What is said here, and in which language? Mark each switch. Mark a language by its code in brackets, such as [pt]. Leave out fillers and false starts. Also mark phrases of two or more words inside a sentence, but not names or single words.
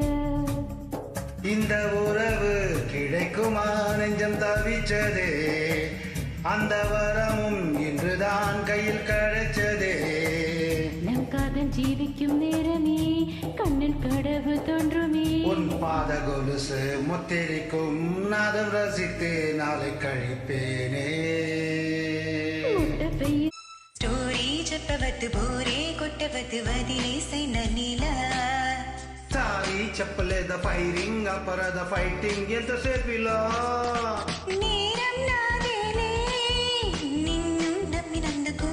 [ta] இந்த உறவு கிடைக்குமா நெஞ்சம் தவிச்சதே அந்த வரமும் இன்றுதான் கையில் கிடைச்சதே நம் காதல் ஜீவிக்கும் நேரமே கண்ணில் கடவு தோன்றுமே உன் பாத கொலுசு முத்திரிக்கும் நாதம் ரசித்து நாளை கழிப்பேனே முட்டப்பைய [te] స్టోరీ చెప్పవద్దు బోరే కొట్టవద్దు వదిలేసై నన్నిలా సారీ చెప్పలేద ఫైరింగ్ అపరాధ ఫైటింగ్ ఎంతసేపు ఇలా నేరం నాదేలే నిన్ను నమ్మినందుకు